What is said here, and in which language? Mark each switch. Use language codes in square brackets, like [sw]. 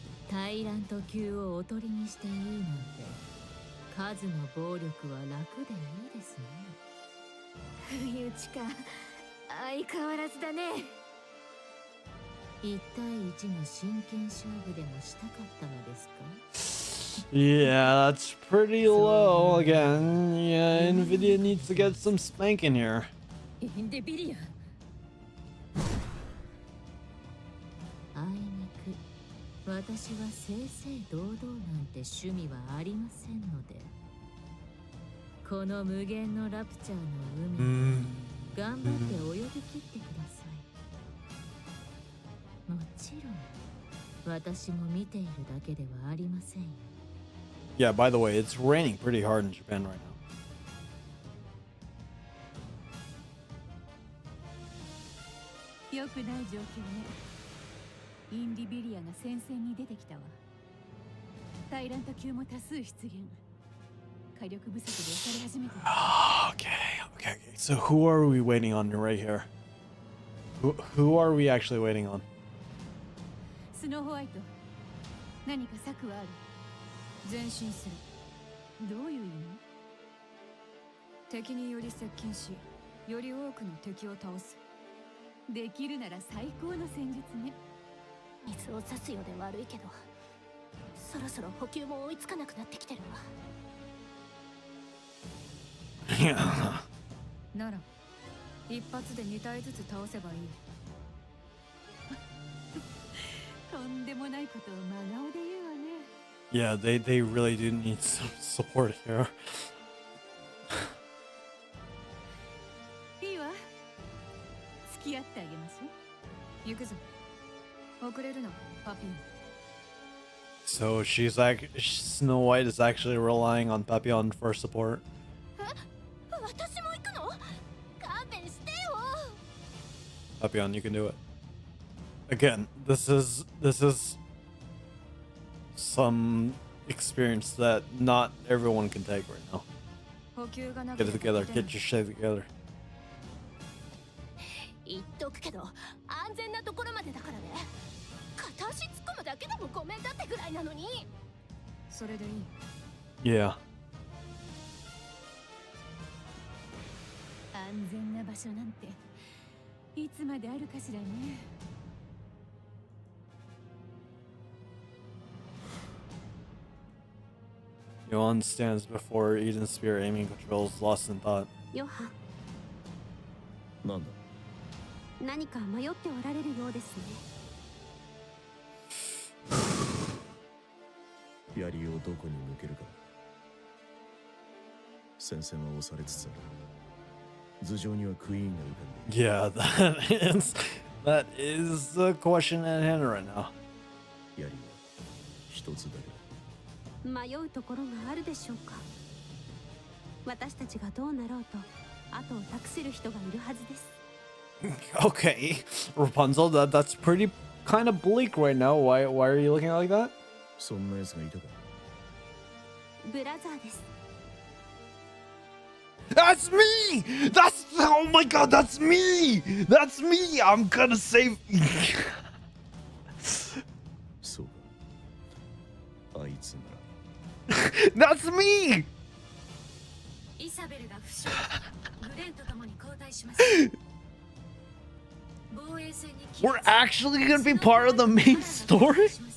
[ja] タイラント級をおとりにしていいなんて、数の暴力は楽でいいですね。不意打ちか。相変わらずだね。1対1の真剣勝負でもしたかったのですか？ [en] Yeah, that's pretty low again. Yeah, Nvidia needs to get some spanking here. [ja] インデビリア。あいにく、私は正々堂々なんて趣味はありませんので、この無限のラプチャーの海で頑張って泳ぎ切ってください。もちろん、私も見ているだけではありませんよ。 [en] Yeah, by the way, it's raining pretty hard in Japan right now. [ja] 良くない状況ね。インディビリアが戦線に出てきたわ。タイラント級も多数出現。火力不足で押され始めてる。 [en] Okay. So who are we waiting on right here? Who are we actually waiting on? [ja] スノーホワイト、何か策はある？前進する。どういう意味？敵により接近し、より多くの敵を倒す。できるなら最高の戦術ね。水を差すようで悪いけど、そろそろ補給も追いつかなくなってきてるわ。なら一発で2体ずつ倒せばいい。とんでもないことを真顔で言うわね。 [en] Yeah, they really do need some support here. [ja] いいわ。付き合ってあげましょう。行くぞ。遅れるなパピー。 [en] So she's like Snow White is actually relying on Papillon for support. [ja] 私も行くの？勘弁してよ。 [en] Papillon, you can do it. Again, this is some experience that not everyone can take right now. [ja] 補給がな [en] Get it together. Get your shit together. [ja] 言っとくけど安全なところまでだからね。片足突っ込むだけでもごめんだってぐらいなのに。それでいい。 [en] Yeah. [ja] 安全な場所なんていつまであるかしらね。 [en] Yohan stands before Eden's spear, aiming controls, lost in thought. [ja] ヨハ、なんだ。何か迷っておられるようですね。槍をどこに向けるか。戦線は押されつつある。頭上にはクイーンが浮かんでいる。 [en] Yeah, that is the question at hand right now. [ja] 槍は一つだけ。迷うところがあるでしょうか。私たちがどうなろうと後を託せる人がいるはずです。 [en] Okay, Rapunzel, that's pretty kind of bleak right now. Why are you looking like that? [ja] そんな奴がいたか。ブラザーです。 [en] That's me! That's oh my god, that's me! That's me! I'm gonna save [ja] そうか。あいつなら。 [en] That's me! [ja] イサベルが負傷。グレンと共に交代します。防衛戦に [en] We're actually gonna be part of the main story?